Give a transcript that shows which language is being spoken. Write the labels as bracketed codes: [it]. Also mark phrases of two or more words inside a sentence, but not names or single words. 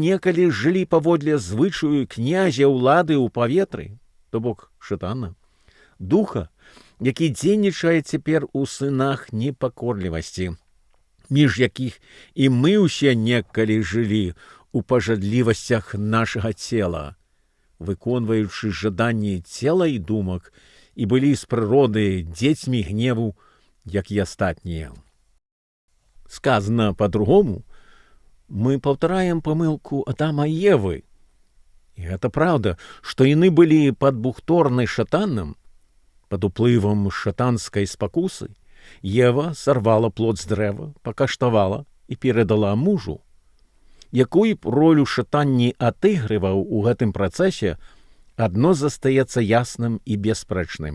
[be] некалі жылі паводле звычаю князя ўлады ў паветры, то бок шэтана, духа, які дзейнічае цяпер у сынах непакорлівасці, між якіх і мы ўсе некалі жылі у пажадлівасцях нашага цела, выконваючы жаданні цела і думак, і былі з прыроды дзецьмі гневу, як і астатнія. [ru] Сказано по-другому, [be] мы паўтараем памылку Адама і Евы. І гэта праўда, што яны былі пад бухторнай шатанам, пад уплывам шатанскай спакусы. Ева сарвала плод з дрэва, пакаштавала і перадала мужу. Якую б ролю шатан не адыгрываў у гэтым працэсе, адно застаецца ясным і бясспрэчным.